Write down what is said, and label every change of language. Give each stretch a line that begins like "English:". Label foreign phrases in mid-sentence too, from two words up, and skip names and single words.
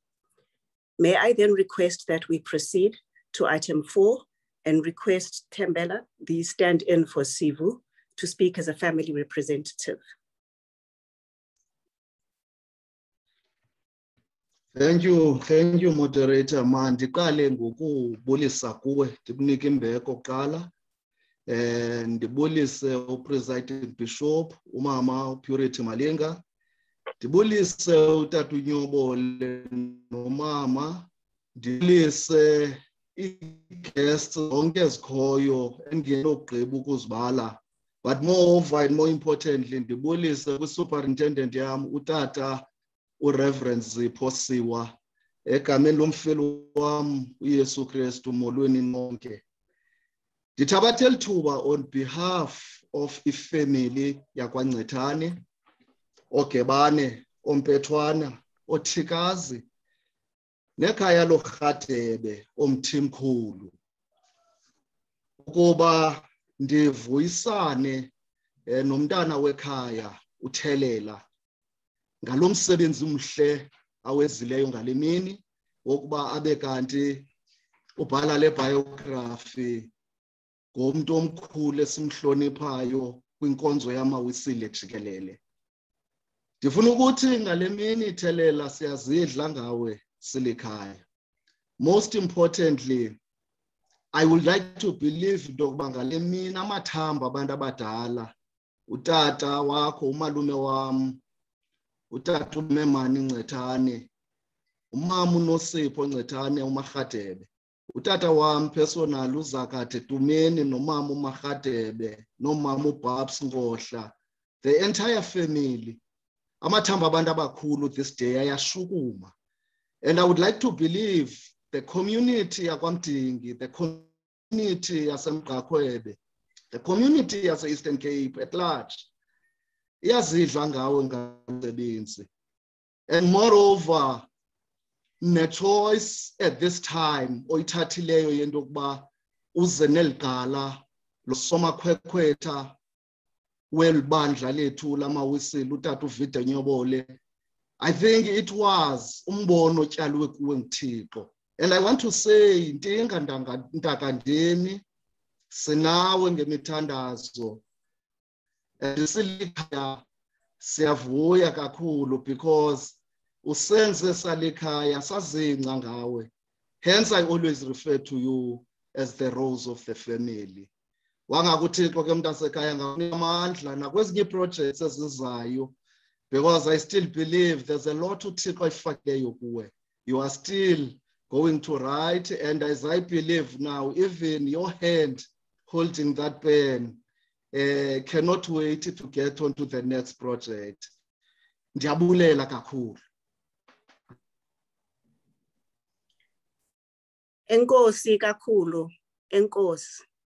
English: May I then request that we proceed to item 4 and request Thembela, the stand-in for Sivu, to speak as a family representative. Thank you, moderator.
Xhosa: Mandiqale ngokubulisa kuwe, ndikunike imbeko kuqala. Ndibulise upresiding bishop, umama Purity Malinga. Ndibulise utata Nyobole nomama. Ndibulise i-guests zonke ezikhoyo engenogqiba ukuzibala.
English: But moreover and more importantly,
Xhosa: ndibulise kwi-superintendent yam utata uReverend Ziposiwa egameni lomfelo wam uYesu Kristu molweni nonke. Ndithabatha lithuba
English: on behalf of
Xhosa: ifamily yakwaNgcetane, oGebane, oMpethwana, oThikazi, nekhaya loRhadebe, oMthimkhulu, ukuba ndivuyisane nomntana wekhaya uThelela ngalo msebenzi umhle awezileyo ngale mini wokuba abe kanti ubhala le biography ngomntu omkhulu esimhloniphayo kwinkonzo yamawisile jikelele. Ndifuna ukuthi ngale mini Thelela siyazidla ngawe silikhaya.
English: Most importantly, I would like to believe into
Xhosa: yokuba ngale mini amathamba abantu abadala, utata wakho, umalume wam, utata uMemani Ngcetane, umama uNosipho Ngcetane uMarhadebe, utata wam personal uZakade Dumeni nomama uMarhadebe nomama uBabs Ngohla,
English: the entire family,
Xhosa: amathamba abantu abakhulu
English: this day
Xhosa: ayashukuma.
English: And I would like to believe the community yakwamdingi, the community yasemGqakhwebe, the community yase-Eastern Cape at large,
Xhosa: iyazidla ngawe ngomsebenzi.
English: And moreover,
Xhosa: ne-choice
English: at this time
Xhosa: oyithathileyo yento yokuba uze neligala losomakhwekhwetha welibandla lethu lamawisile utata uVido Nyobole.
English: I think it was
Xhosa: umbono otyalwe kuwe nguThixo
English: And I want to say,
Xhosa: Ndinga Ndakandemi, Sinawe ngemithandazo. And silikhaya siyavuya kakhulu because usenze salikhaya sazinca ngawe.
English: Hence I always refer to you as the rose of the family.
Xhosa: Wangakuthixo ke mntasekhaya ngamandla nakwezinye projects ezizayo,
English: because I still believe there's a lot
Xhosa: uThixo ayifakileyo kuwe.
English: You are still going to write, and as I believe now, even your hand holding that pen cannot wait to get on to the next project.
Xhosa: Ndiyabulela kakhulu. Enkosi kakhulu, enkosi.